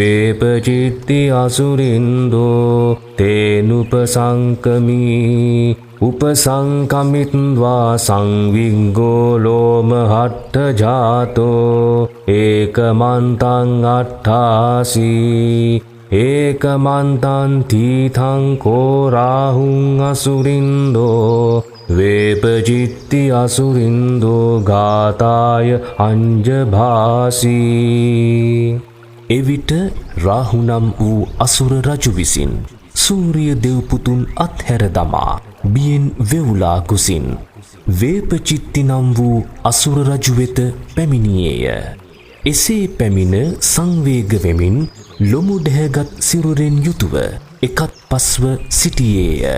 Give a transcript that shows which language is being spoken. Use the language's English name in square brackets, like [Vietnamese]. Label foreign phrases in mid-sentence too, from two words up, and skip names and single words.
[Pali] වේපචිත්ති අසුරින්දෝ තේනුපසංකමී උපසංකමිත්වා සංවිග්ගෝ ලෝමහට්ඨ ජාතෝ ඒකමන්තං අට්ඨාසී ඒකමන්තං තීතං කෝ රාහුං අසුරින්දෝ වේපචිත්ති අසුරින්දෝ ගාතාය අංජභාසී. [Sinhala] එවිට රාහු නම් වූ අසුර රජු විසින් සූරිය දෙව් පුතුන් අත්හැර දමා බියෙන් වෙවුලා ගොසින් වේපචිත්ති නම් වූ අසුර රජු වෙත පැමිණියේය. එසේ පැමිණ සංවේග වෙමින් ලොමු දැහැගත් සිරුරෙන් යුතුව එකත් පස්ව සිටියේය.